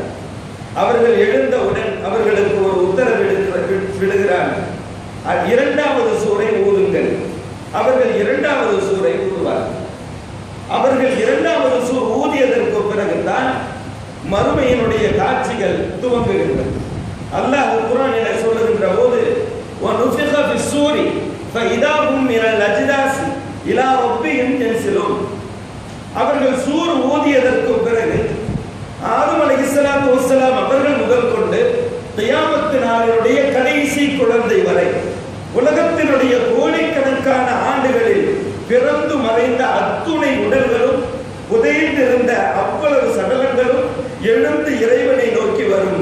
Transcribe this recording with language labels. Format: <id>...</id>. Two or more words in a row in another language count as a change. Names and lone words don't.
<ta>அவர்கள் எழுந்தவுடன் அவர்களுக்கு ஒரு உத்தரவு விடுகிறார்: இரண்டாவது சூரை ஊதுங்கள். அவர்கள் இரண்டாவது சூரை ஊதுவார்கள். அவர்கள் இரண்டாவது சூர் ஊதியதற்கு பிறகுதான் மறுமையினுடைய காட்சிகள் துவங்குகின்றன. அல்லாஹ் குர்ஆனிலே சொல்லுகின்ற போது:</ta> <ar>وَنُفِخَ فِي الصُّورِ فَإِذَا هُمْ مِنَ الْأَجْدَاثِ إِلَى رَبِّهِمْ يَنْسِلُونَ.</ar> <ta>அவர்கள் சூர் ஊதியதற்கு பிறகு ஆதம்</ta> <ar>عليه الصلاة والسلام</ar> <ta>அவர்கள் முதல் கொண்டு கியாமத்து நாளினுடைய கடைசி குழந்தை வரை உலகத்தினுடைய கோடிக்கணக்கான ஆண்டுகளில் பிறந்து மறைந்த அத்துணை உடல்களும் புதைந்திருந்த அவ்வளவு சடலங்களும் எழுந்து இறைவனை நோக்கி வரும்.</ta>